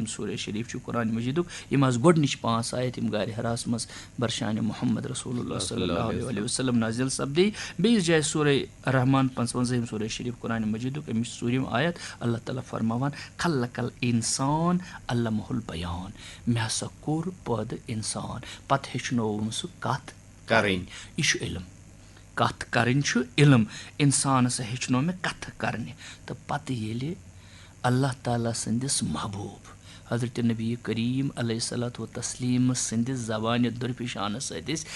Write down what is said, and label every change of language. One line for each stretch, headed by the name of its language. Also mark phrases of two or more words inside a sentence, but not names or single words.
Kashmiri: سورہ شریٖف چھُ قرآنِ مجیٖدُک یِم آسہٕ گۄڈنِچ 5 آیت یِم غارِ حراہس منٛز برشانہِ محمد رسول اللہ
Arabic: صلی اللہ علیہ وسلم
Kashmiri: نازِل سپدے بیٚیِس جایہِ سورہ رحمان 55 سورہ شریٖف قرآنِ مجیٖدُک اَمِچ 4م آیت اللہ تعالیٰ فرماوان
Arabic: خلق الانسان علمہ البیان
Kashmiri: مےٚ ہسا کوٚر پٲدٕ انسان پتہٕ ہیٚچھنووُم سُہ کتھ کرٕنۍ یہِ چھُ علم کتھ کرٕنۍ چھُ علم انسانس ہیٚچھنو مےٚ کتھٕ کرنہِ تہٕ پتہٕ ییٚلہِ اللہ تعالیٰ سٕنٛدِس محبوٗب حضرت نبی کریم
Arabic: علیہ صلاتُ وتسلیٖم
Kashmiri: سٕنٛدِس زبانہِ دُرفِشانہٕ سۭتۍ أسۍ